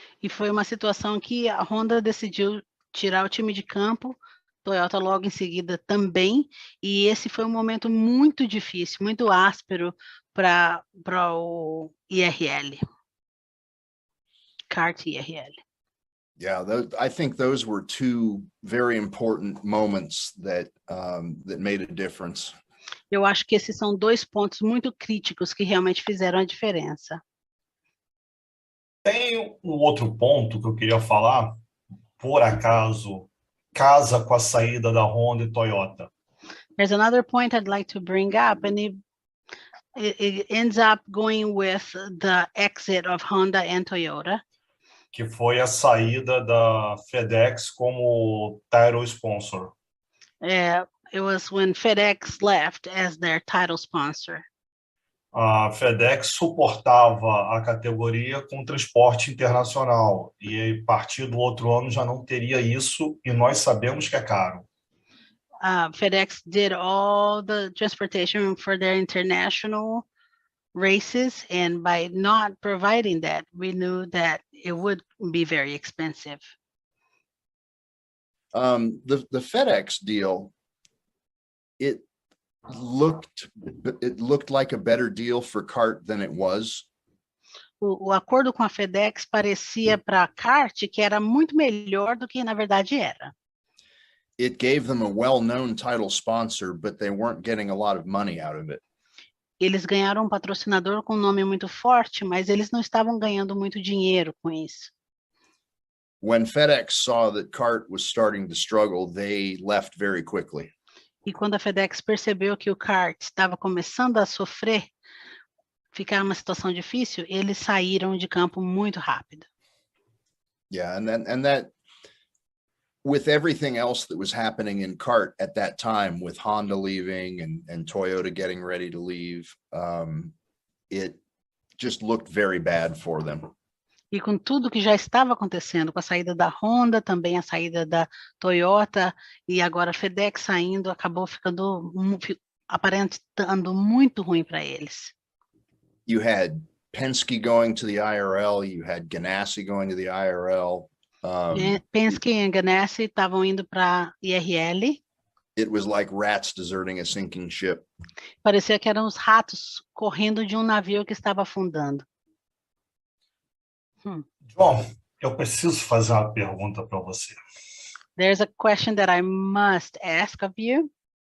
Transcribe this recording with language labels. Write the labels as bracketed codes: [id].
[pt] E foi uma situação que a Honda decidiu tirar o time de campo, Toyota logo em seguida também, e esse foi um momento muito difícil, muito áspero para o IRL. Kart IRL. [en] Yeah, I think those were two very important moments that made a difference. [pt] Eu acho que esses são dois pontos muito críticos que realmente fizeram a diferença. Tem um outro ponto que eu queria falar, por acaso, casa com a saída da Honda e Toyota. [en] There's another point I'd like to bring up, and it ends up going with the exit of Honda and Toyota. [pt] Que foi a saída da FedEx como title sponsor. [en] It was when FedEx left as their title sponsor. [pt] A FedEx suportava a categoria com transporte internacional e a partir do outro ano já não teria isso e nós sabemos que é caro. [en] FedEx did all the transportation for their international races, and by not providing that, we knew that it would be very expensive. The FedEx deal, it looked like a better deal for kart than it was. [pt] O acordo com a FedEx parecia para a kart que era muito melhor do que na verdade era. [en] It gave them a well-known title sponsor, but they weren't getting a lot of money out of it. [pt] Eles ganharam um patrocinador com um nome muito forte, mas eles não estavam ganhando muito dinheiro com isso. [en] When FedEx saw that kart was starting to struggle, they left very quickly. [pt] E quando a FedEx percebeu que o kart estava começando a sofrer, ficar uma situação difícil, eles saíram de campo muito rápido. [en] Yeah, and that with everything else that was happening in kart at that time, with Honda leaving and Toyota getting ready to leave, it just looked very bad for them. [pt] E com tudo que já estava acontecendo, com a saída da Honda, também a saída da Toyota, e agora a FedEx saindo, acabou aparentando muito ruim para eles. [en] You had Penske going to the IRL, you had Ganassi going to the IRL. [pt] Penske e Ganassi estavam indo para IRL. [en] It was like rats deserting a sinking ship. [pt] Parecia que eram os ratos correndo de um navio que estava afundando. João, eu preciso fazer uma pergunta para você. [en] There's a question that I must ask of you.